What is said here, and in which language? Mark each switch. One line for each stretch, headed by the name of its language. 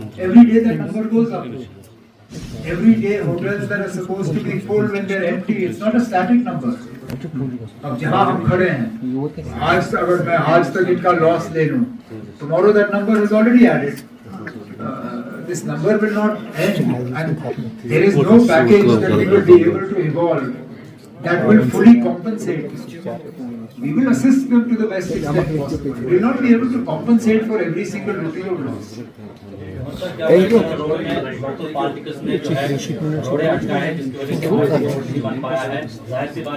English: Every day that number goes up. Every day hotels that are supposed to be full when they're empty, it's not a static number.
Hindi: अब जहाँ हम खड़े हैं, आज अगर मैं आज तक इनका लॉस ले लूँ,
English: tomorrow that number is already added. This number will not end, and there is no package that we will be able to evolve that will fully compensate. We will assist them to the best extent possible. We will not be able to compensate for every single rupee of loss. Thank you.
Hindi: Particles में जो है थोड़े अटका है जिसकी वजह से हमारी वोट नहीं बन पाया है, जाहिर सी बात